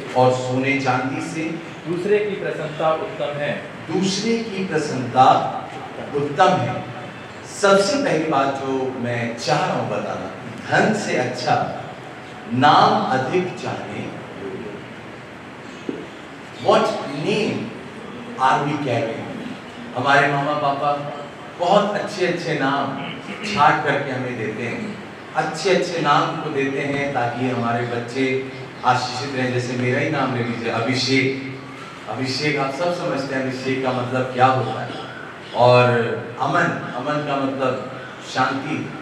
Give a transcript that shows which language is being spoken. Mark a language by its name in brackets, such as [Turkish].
[Hindi] और सोने चांदी से दूसरे की प्रसन्नता उत्तम है। दूसरे की प्रसन्नता उत्तम है। सबसे पहली बात जो मैं चाह रहा हूं बताना, धन से अच्छा नाम अधिक चाहने योग्य। [English] What name are we carrying? [Hindi] हमारे मामा पापा बहुत अच्छे अच्छे नाम छाट करके हमें देते हैं, अच्छे अच्छे नाम को देते हैं ताकि हमारे बच्चे आशीषित रहें। जैसे मेरा ही नाम ले लीजिए, अभिषेक। अभिषेक आप सब समझते हैं अभिषेक का मतलब क्या होता है। और अमन, अमन का मतलब शांति।